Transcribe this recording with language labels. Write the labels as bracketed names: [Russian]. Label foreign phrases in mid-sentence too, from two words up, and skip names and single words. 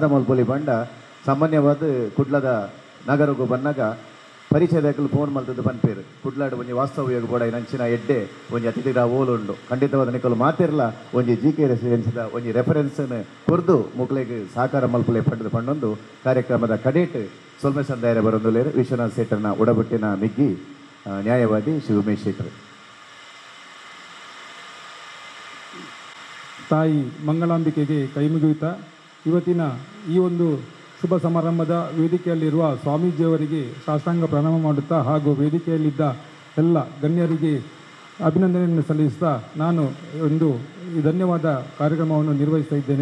[Tulu] ಮಲ್ಪೊಲಿ ಬಂಡ ಸಾಮಾನ್ಯವಾದ ಕುಡ್ಲದ ನಗರಗೂ ಬಂದಾಗ ಪರಿಚಯದಾಗಲು ಫೋನ್ ಮಲ್ತದ್ದು ಪನ್ಪೇರು ಕುಡ್ಲಾಡು ಒಂಜಿ ವಾಸ್ತವ್ಯ ಕೂಡ ನಂಚಿನ ಎಡ್ಡೆ ಒಂಜಿ ಅತಿಥಿಗಳ ಓಲು ಉಂಡು ಖಂಡಿತವಾದ ನಿಕ್ಕಲು ಮಾತಿರಲ್ಲ ಒಂಜಿ ಜಿ ಕೆ ರೆಸಿಡೆನ್ಸಿದ ಒಂಜಿ ರೆಫರೆನ್ಸನ್ನು ಕೊರ್ದು ಮುಗ್ಲೆಗೆ ಸಹಕಾರ ಮಲ್ಪಲೆ ಪಡೆದು ಪಂಡೊಂದು ಕಾರ್ಯಕ್ರಮದ ಕಡೇಟ್ ಸೊಲ್ಮೆ ಸಂದಾಯ ಬರೊಂದುಲೇರು ವಿಶ್ವನಾಥ್ ಶೆಟ್ಟರ್ನ ಒಡಬಟ್ಟಿನ ಮಿಗ್ಗಿ ನ್ಯಾಯವಾದಿ ಶ್ರೀ ಉಮೇಶ್ ಶೆಟ್ಟರು. [Kannada] ತಾಯಿ ಮಂಗಳಾಂಬಿಕೆಗೆ ಕೈಮುಗಿಯುತ್ತಾ ಇವತ್ತಿನ ಈ ಒಂದು ಶುಭ ಸಮಾರಂಭದ ವೇದಿಕೆಯಲ್ಲಿರುವ ಸ್ವಾಮೀಜಿಯವರಿಗೆ ಸಾಷ್ಟಾಂಗ ಪ್ರಣಾಮ ಮಾಡುತ್ತಾ ಹಾಗೂ ವೇದಿಕೆಯಲ್ಲಿದ್ದ ಎಲ್ಲ ಗಣ್ಯರಿಗೆ ಅಭಿನಂದನೆಯನ್ನು ಸಲ್ಲಿಸುತ್ತಾ ನಾನು ಒಂದು ಧನ್ಯವಾದ ಕಾರ್ಯಕ್ರಮವನ್ನು ನಿರ್ವಹಿಸ್ತಾ ಇದ್ದೇನೆ.